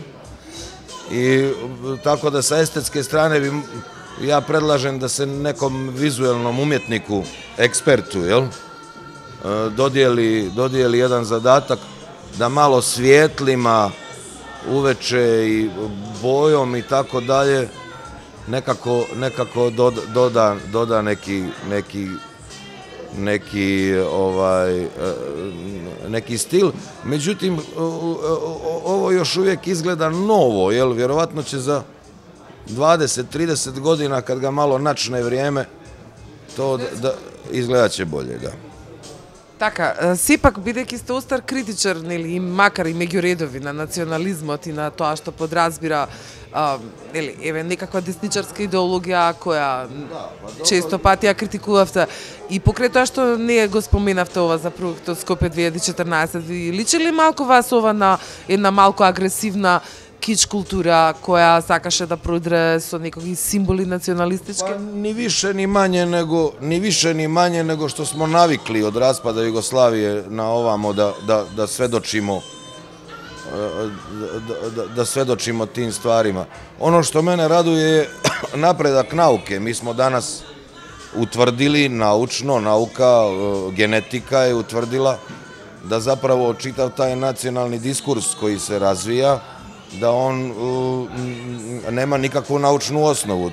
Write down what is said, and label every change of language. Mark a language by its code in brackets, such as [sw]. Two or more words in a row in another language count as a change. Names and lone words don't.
[sr] I tako da sa estetske strane ja predlažem da se nekom vizuelnom umjetniku, ekspertu, dodijeli jedan zadatak da malo svjetlima uveče i bojom i tako dalje nekako doda neki stil. Međutim, ovo još uvijek izgleda novo, jel? Vjerovatno će za 20-30 godina, kad ga malo načne vrijeme, to izgledat će bolje, da. [mk] Така, сепак, бидејќи сте остар критичар, нели, и макар и меѓу редови на национализмот и на тоа што подразбира еве некаква десничарска идеологија која често пати ја критикувавте и покрај тоа што не го споменавте ова за проектот Скопје 2014, ви личи ли малку вас ова на една малку агресивна кич култура која сакаше да продре со некои символи националистички? [sr] Па ни више ни мање него што смо навикли од распада Југославије на овамо да сведочимо тим стварima. Ono što mene raduje je napredak nauke. Mi smo danas utvrdili naučno, nauka, genetika je utvrdila da zapravo čitav taj nacionalni diskurs koji se razvija, da on nema nikakvu naučnu osnovu.